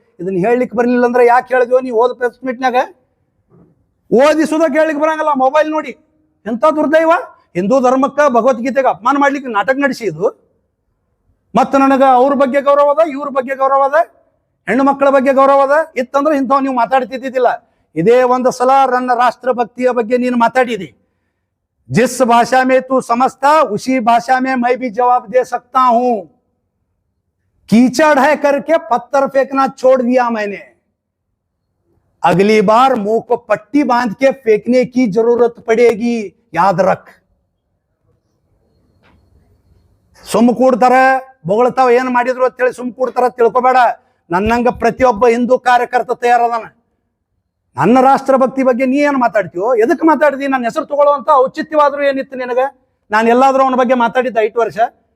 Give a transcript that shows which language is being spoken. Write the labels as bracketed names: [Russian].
[Kannada] ಇದನ್ನ ಹೇಳಲಿಕ್ಕೆ ಬರಲಿಲ್ಲ ಅಂದ್ರೆ ಯಾಕೆ ಹೇಳಿದ್ವೋ? ನೀವು ಓದ್ ಪ್ರೆಸ್ ಮೀಟ್ನಾಗ ಓದಿಸೋದಕ್ಕೆ ಹೇಳಲಿಕ್ಕೆ ಬರಂಗಲ್ಲ, ಮೊಬೈಲ್ ನೋಡಿ. ಎಂಥ ದುರ್ದೈವ! ಹಿಂದೂ ಧರ್ಮಕ್ಕೆ ಭಗವದ್ಗೀತೆಗೆ ಅಪಮಾನ ಮಾಡ್ಲಿಕ್ಕೆ ನಾಟಕ ನಡೆಸಿದ್ದು. ಮತ್ತು ನನಗೆ ಅವ್ರ ಬಗ್ಗೆ ಗೌರವ ಅದ, ಇವ್ರ ಬಗ್ಗೆ ಗೌರವ ಅದ, ಹೆಣ್ಣು ಮಕ್ಕಳ ಬಗ್ಗೆ ಗೌರವ ಅದ. ಇತ್ತಂದ್ರೆ ಇಂಥವ್ ನೀವು ಮಾತಾಡ್ತಿದ್ದಿಲ್ಲ. ಇದೇ ಒಂದು ಸಲ ನನ್ನ ರಾಷ್ಟ್ರಭಕ್ತಿಯ ಬಗ್ಗೆ ನೀನು ಮಾತಾಡಿದಿ. [Hindi] जिस भाषा में तू समझता उसी भाषा में मैं भी जवाब दे सकता हूं। कीचड़ है करके पत्थर फेंकना छोड़ दिया मैंने, अगली बार मुंह को पट्टी बांध के फेंकने की जरूरत पड़ेगी, याद रख। [Kannada] ಸುಮ್ಮ ಕೂಡ್ತಾರ, ಬೊಗಳ್ತಾವ, ಏನ್ ಮಾಡಿದ್ರು ಅಂತೇಳಿ ಸುಮ್ಮ ಕೂಡ್ತಾರ ತಿಳ್ಕೊಬೇಡ. ನನ್ನಂಗ ಪ್ರತಿಯೊಬ್ಬ ಹಿಂದೂ ಕಾರ್ಯಕರ್ತ ತಯಾರದಾನ. ನನ್ನ ರಾಷ್ಟ್ರಭಕ್ತಿ ಬಗ್ಗೆ ನೀ ಏನು ಮಾತಾಡ್ತೀವೋ, ಎದಕ್ಕೆ ಮಾತಾಡ್ದಿ? ನನ್ನ ಹೆಸರು ತಗೊಳ್ಳುವಂತ ಔಚಿತ್ಯವಾದ್ರೂ ಏನಿತ್ತು ನಿನಗೆ? ನಾನು ಎಲ್ಲಾದ್ರೂ ಅವನ ಬಗ್ಗೆ ಮಾತಾಡಿದ್ದ 5 ವರ್ಷ?